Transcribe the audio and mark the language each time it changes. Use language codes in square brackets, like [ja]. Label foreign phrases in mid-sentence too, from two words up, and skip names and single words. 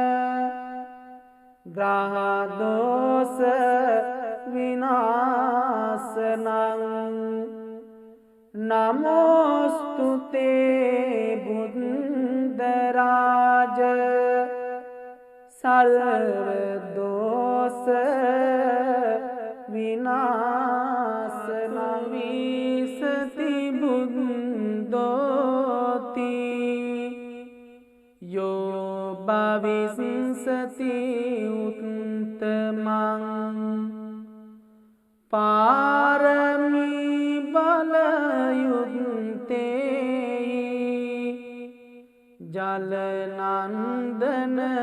[pi] ග්‍රහ දෝෂ විනාශනං නමෝස්තුතේ බුද්ධ රාජ සල්ව දෝෂ විනාශනං විසති බුද්ධෝති යෝ භවිස්සති උත්තමං පාරමී බලයුත්තේ ජලනන්දන